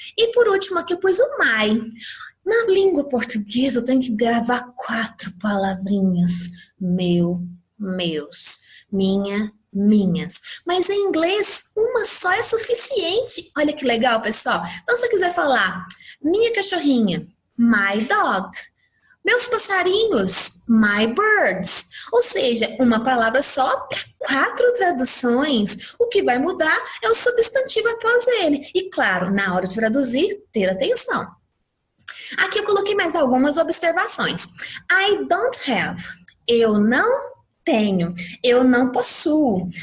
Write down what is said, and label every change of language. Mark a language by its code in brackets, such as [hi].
[pt] E por último aqui eu pus o my. Na língua portuguesa eu tenho que gravar 4 palavrinhas. Meu, meus, minha, minhas. Mas em inglês, uma só é suficiente. Olha que legal, pessoal. Então, se eu quiser falar minha cachorrinha, [en] my dog. [pt] Meus passarinhos, [en] my birds. [pt] Ou seja, uma palavra só para 4 traduções. O que vai mudar é o substantivo após ele. E claro, na hora de traduzir, ter atenção. Aqui eu coloquei mais algumas observações. [en] I don't have. [pt] Eu não tenho, eu não possuo.